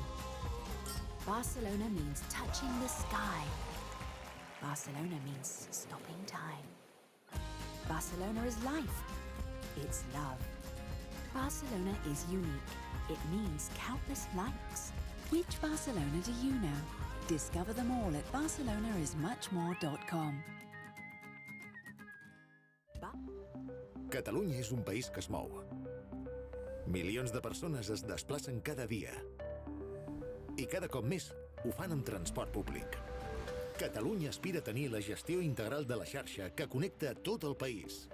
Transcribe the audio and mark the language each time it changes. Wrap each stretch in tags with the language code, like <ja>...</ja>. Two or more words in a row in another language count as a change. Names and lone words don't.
<en>Barcelona means touching the sky. Barcelona means stopping time. Barcelona is life. It's love. Barcelona is unique. It means countless likes. Which Barcelona do you know? Discover them all at barcelonaismuchmore.com.</en> <ca>Catalunya és un país que es mou. Milions de persones es desplacen cada dia. I cada cop més ho fan amb transport públic. Catalunya aspira a tenir la gestió integral de la xarxa que connecta tot el país.</ca>